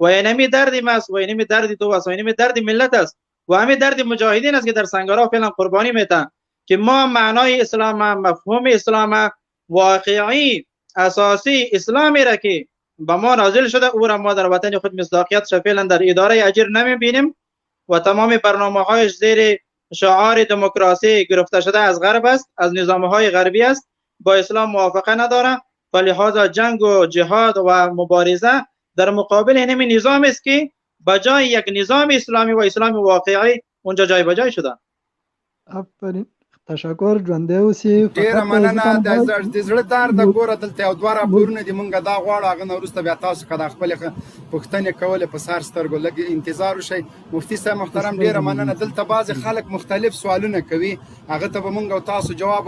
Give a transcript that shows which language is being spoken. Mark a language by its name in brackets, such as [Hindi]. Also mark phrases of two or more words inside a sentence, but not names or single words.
[Persian] اینمی درد ما است و اینمی درد تو است و اینمی درد ملت است و همین درد مجاهدین است که در سنگرها فعلا قربانی میتن که ما معنای اسلام، مفهوم اسلام، واقعی اساسی اسلامی را که با ما نازل شده او را ما در وطن خود مصداقیت فعلا در اداره اجر نمیبینیم و تمام برنامه‌هایش زیر شعار دموکراسی گرفته شده از غرب است، از نظام‌های غربی است، با اسلام موافقه نداره. فلهذا جنگ و جهاد و مبارزه در مقابل اینمی نظام است که بجای یک نظام اسلامی و اسلام واقعی اونجا جای بجای شدن. آفرین، تشکر، [Pashto] ژوندی اوسې. ډیره مننه. د زړه درد ګوره دلته یو دوه راپورونه دي، مونږ دا غواړو هغه نه وروسته بیا تاسو که د خپلې پوښتنې کولې په سر سترګو لږ انتظار وشئ. مفتي صاحب محترم ډیره مننه. دلته بعضې خلک مختلف سوالونه کوي، هغه ته به مونږ او تاسو جواب وایي.